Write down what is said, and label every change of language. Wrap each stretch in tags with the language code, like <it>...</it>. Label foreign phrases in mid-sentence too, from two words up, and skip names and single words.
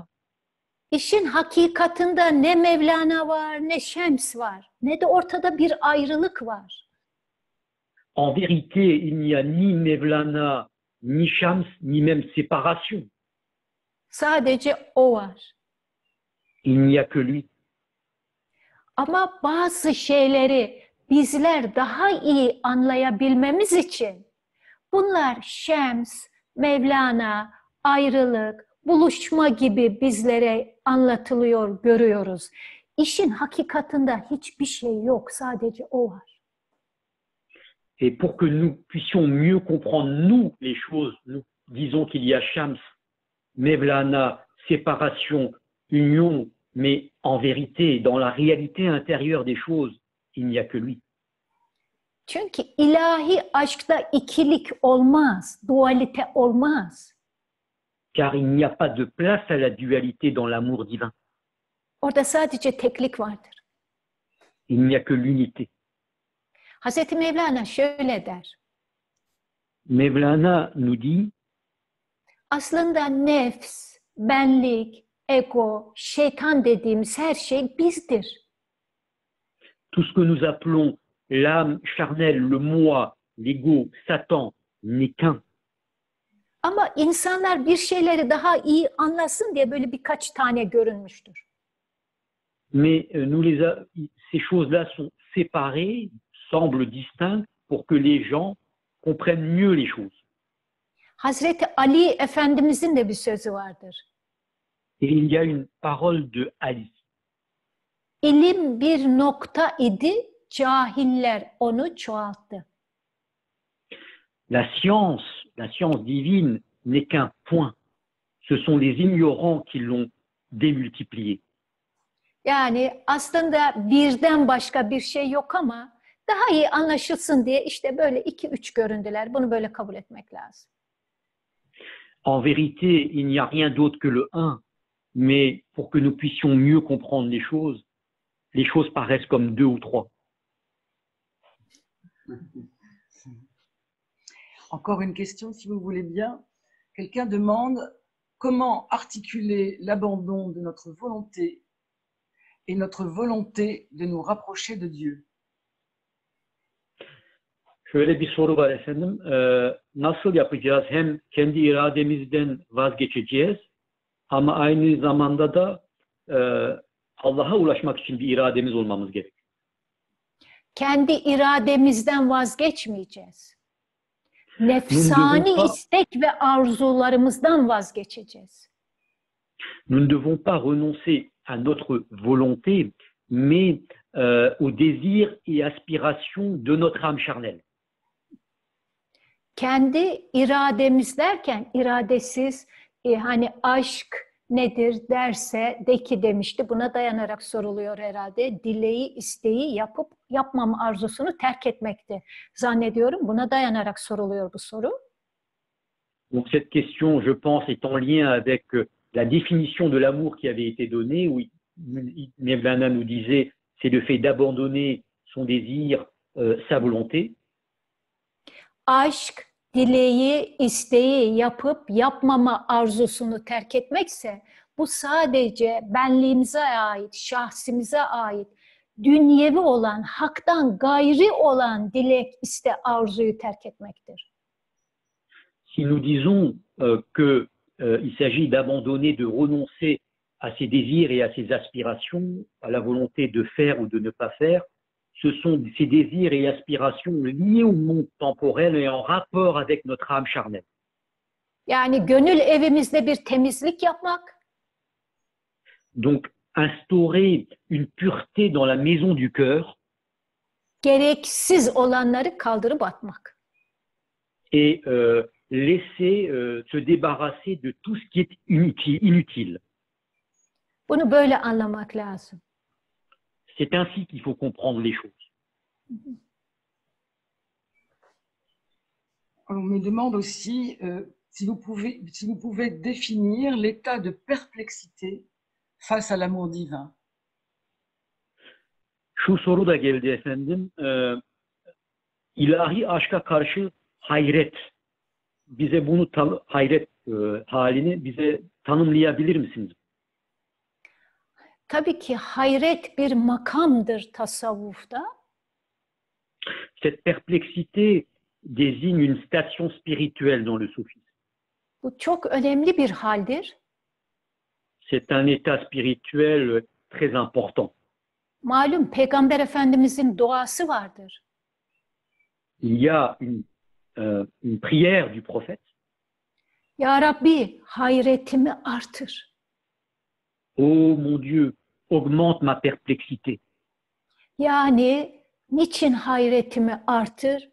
<tr>İşin hakikatında ne Mevlana var, ne Şems var, ne de ortada bir ayrılık var.</tr> <fr>en vérité, il n'y a ni Mevlana, ni Shams, ni même séparation.</fr> <tr>Sadece o var.</tr> <fr>Il n'y a que lui.</fr> <tr>Ama bazı şeyleri bizler daha iyi anlayabilmemiz için bunlar Şems, Mevlana, ayrılık, buluşma gibi bizlere anlatılıyor, görüyoruz. İşin hakikatında hiçbir şey yok, sadece o var.</tr> <fr>Et pour que nous puissions mieux comprendre, nous, les choses, nous disons qu'il y a Shams, Mevlana, séparation, union, mais en vérité, dans la réalité intérieure des choses, il n'y a que lui.</fr> <tr>Çünkü ilahi aşkta ikilik olmaz, dualite olmaz.</tr> <fr>Car il n'y a pas de place à la dualité dans l'amour divin.</fr> <tr>Orada sadece teklik vardır.</tr> <fr>Il n'y a que l'unité.</fr> <tr>Hazreti Mevlana şöyle der.</tr> <fr>Mevlana nous dit,</fr> <tr>Aslında nefs, benlik, ego, şeytan dediğimiz her şey bizdir.</tr> <fr>tout ce que nous appelons l'âme charnelle, le moi, l'ego, Satan, n'est qu'un.</fr> <tr>Ama insanlar bir şeyleri daha iyi anlasın diye böyle birkaç tane görünmüştür.</tr> <fr>Mais ces choses-là sont séparées, semblent distinctes, pour que les gens comprennent mieux les choses.</fr> <tr>Hazreti Ali Efendimizin de bir sözü vardır.</tr> <fr>Et il y a une parole de Ali.</fr> <tr>İlim bir nokta idi, cahiller onu çoğalttı.</tr> <fr>La science divine n'est qu'un point. Ce sont les ignorants qui l'ont démultiplié.</fr> <tr>Yani aslında birden başka bir şey yok ama daha iyi anlaşılsın diye işte böyle 2-3 göründüler. Bunu böyle kabul etmek lazım.</tr> <fr>En vérité, il n'y a rien d'autre que le un, mais pour que nous puissions mieux comprendre les choses paraissent comme deux ou trois. Encore une question, si vous voulez bien. Quelqu'un demande comment articuler l'abandon de notre volonté et notre volonté de nous rapprocher de Dieu.</fr> <tr>Şöyle bir soru var efendim. Nasıl yapacağız? Hem kendi irademizden vazgeçeceğiz ama aynı zamanda da Allah'a ulaşmak için bir irademiz olmamız gerek. Kendi irademizden vazgeçmeyeceğiz. Nefsani istek ve arzularımızdan vazgeçeceğiz.</tr> <fr>Nous ne devons pas renoncer à notre volonté, mais aux désirs et aspirations de notre âme charnelle.</fr> <tr>Kendi irademiz derken iradesiz hani aşk nedir derse de ki demişti. Buna dayanarak soruluyor herhalde. Dileği, isteği yapıp yapmama arzusunu terk etmekti. Zannediyorum buna dayanarak soruluyor bu soru.</tr> <fr>Donc cette question, je pense, est en lien avec la définition de l'amour qui avait été donnée, où Mevlana nous disait c'est le fait d'abandonner son désir, sa volonté.</fr> <tr>Aşk, dileği, isteği yapıp yapmama arzusunu terk etmekse bu sadece benliğimize ait, şahsimize ait, dünyevi olan, haktan gayri olan dilek, iste, arzuyu terk etmektir.</tr> <fr>Si nous disons qu'il s'agit d'abandonner, de renoncer à ses désirs et à ses aspirations, à la volonté de faire ou de ne pas faire, ce sont ces désirs et aspirations liés au monde temporel et en rapport avec notre âme charnelle.</fr> <tr>Yani gönül evimizde bir temizlik yapmak.</tr> <fr>Donc, instaurer une pureté dans la maison du cœur.</fr> <tr>Gereksiz olanları kaldırıp atmak.</tr> <fr>Et laisser se débarrasser de tout ce qui est inutile.</fr> <tr>Bunu böyle anlamak lazım.</tr> <fr>C'est ainsi qu'il faut comprendre les choses. On me demande aussi si vous pouvez définir l'état de perplexité face à l'amour divin.</fr> <tr>Şu soru da geldi efendim. ilahi aşka karşı hayret. Bize bunu hayret halini bize tanımlayabilir misiniz? Tabii ki hayret bir makamdır tasavvufta.</tr> <fr>Cette perplexité désigne une station spirituelle dans le soufisme.</fr> <tr>Bu çok önemli bir haldir.</tr> <fr>C'est un état spirituel très important.</fr> <tr>Malum Peygamber Efendimizin duası vardır.</tr> <fr>Il y a une prière du prophète.</fr> <tr>Ya Rabbi hayretimi artır.</tr> <fr>Oh mon Dieu, augmente ma perplexité.</fr> <tr>Yani niçin hayretimi artır?</tr>